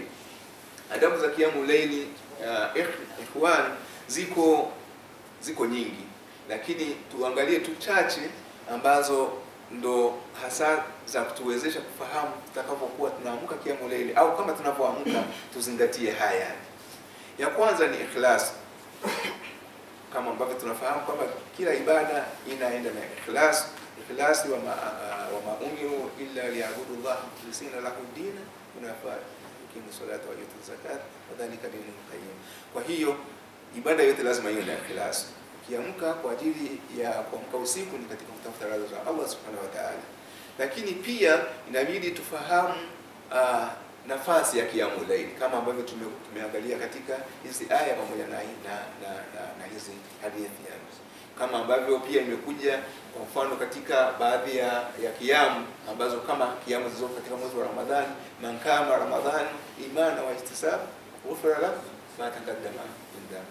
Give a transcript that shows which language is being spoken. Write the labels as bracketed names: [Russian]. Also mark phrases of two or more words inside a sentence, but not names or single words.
[Swahili] Adabu za [Arabic] قيام الليل [Swahili] ikhwan ziko nyingi, lakini tuangalie tu chache ambazo ndo hasa za kutuwezesha kufahamu tutakapokuwa tunaamka [Arabic] قيام الليل, [Swahili] au kama tunapoamka tuzingatie haya. Ya kwanza ni ikhlas. Kama ambavyo tunafahamu kwamba kila ibada inaenda na ikhlas. [Arabic] إخلاص وما أمروا إلا ليعبدوا الله مخلصين له الدين ويقيموا الصلاة ويؤتوا الزكاة وذلك دين القيمة. [Swahili] Kwa hiyo ibada yote lazima iwe na ikhlas. Kiamka kwa ajili ya kuamka usiku ni katika kutafuta radhi za Allah [Arabic] سبحانه وتعالى. [Swahili] Lakini pia inabidi tufahamu nafasi ya [Arabic] قيام الليل [Swahili] kama ambavyo tumeangalia katika hizi aya pamoja na hizi hadithi, kama ambavyo pia imekuja kwa mfano katika baadhi ya kiamu ambazo kama kiamu zilizo katika mwezi wa Ramadhani, [Arabic] من قام رمضان إيمانا واحتسابا غفر له ما تقدم من ذنبه.